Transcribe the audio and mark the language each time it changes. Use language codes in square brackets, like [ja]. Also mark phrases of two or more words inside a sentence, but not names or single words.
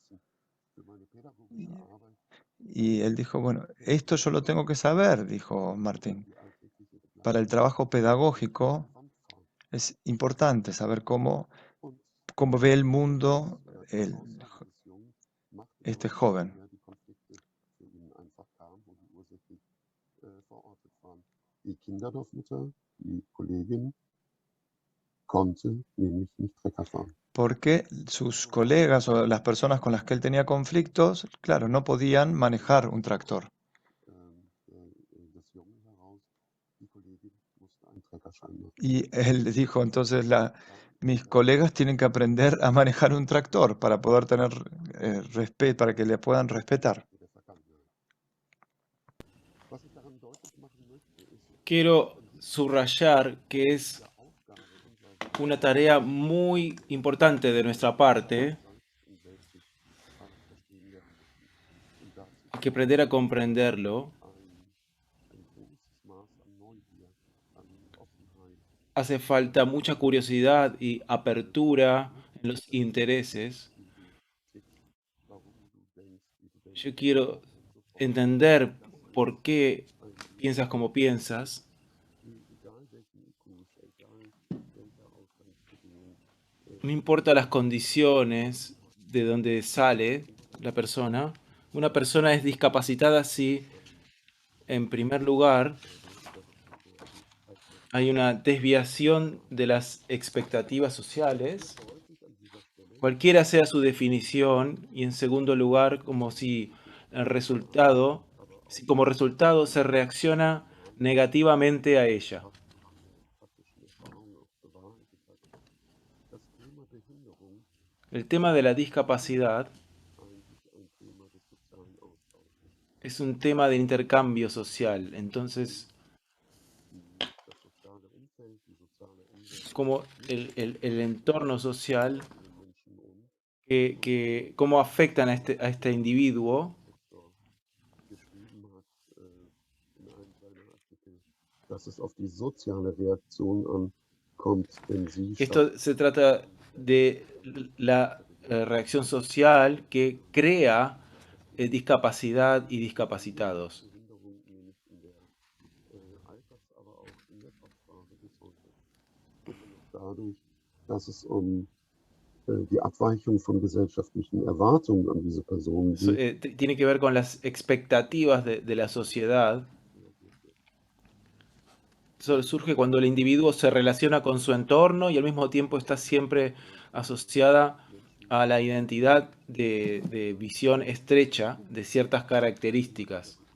[es] Y él dijo, bueno, esto yo lo tengo que saber, dijo Martín. Para el trabajo pedagógico es importante saber cómo ve el mundo este joven. [de] Die Kinderdorfmutter, die Kollegin, konnte nämlich nicht Trecker fahren. [es] Porque sus colegas o las personas con las que él tenía conflictos, claro, no podían manejar un tractor. [de] Das Junge heraus, die Kollegin musste einen Treckerschein machen. [es] Y él dijo, entonces mis colegas tienen que aprender a manejar un tractor para poder tener respeto, para que le puedan respetar. [de] Mit der Vergangenheit. Was ich daran deutlich machen möchte, ist, [es] Quiero subrayar que es [de] Aufgabe unserer [es] una tarea muy importante de nuestra parte, [de] und Welt sich verstehen lernen müssen. Und dazu [es] hay que aprender a comprenderlo. [de] ein großes Maß an Neugier, an Offenheit. [es] Hace falta mucha curiosidad y apertura en los intereses. [de] Warum du denkst, wie du denkst. [es] Yo quiero entender por qué piensas como piensas. [de] Egal welchen IQ, egal welcher Ausgangsbedingungen, [es] No importa las condiciones de donde sale la persona. Una persona es discapacitada si, en primer lugar, hay una desviación de las expectativas sociales, cualquiera sea su definición, y en segundo lugar, como si como resultado se reacciona negativamente a ella. [de] praktischen Erfahrungen auch bewahrheitet hat. Das Thema Behinderung [es] El tema de la discapacidad [de] eigentlich ein Thema des sozialen Austausches. [es] es un tema de intercambio social. Entonces, [de] Das soziale Umfeld, die soziale Umwelt [es] como el entorno social, [de] den Menschen und [es] cómo afectan a este individuo, [de] Professor geschrieben hat in einem seiner Artikel, dass es auf die soziale Reaktion ankommt, denn sie [es] esto se trata de la reacción social que crea discapacidad y discapacitados. [de] Behinderung nämlich in der Alters-, aber auch in der Kopfphase bis heute. Immer noch dadurch, dass es die Abweichung von gesellschaftlichen Erwartungen an diese Personen geht. [es] Tiene que ver con las expectativas de la sociedad. Eso surge cuando el individuo se relaciona con su entorno y al mismo tiempo está siempre asociada a la identidad de visión estrecha de ciertas características.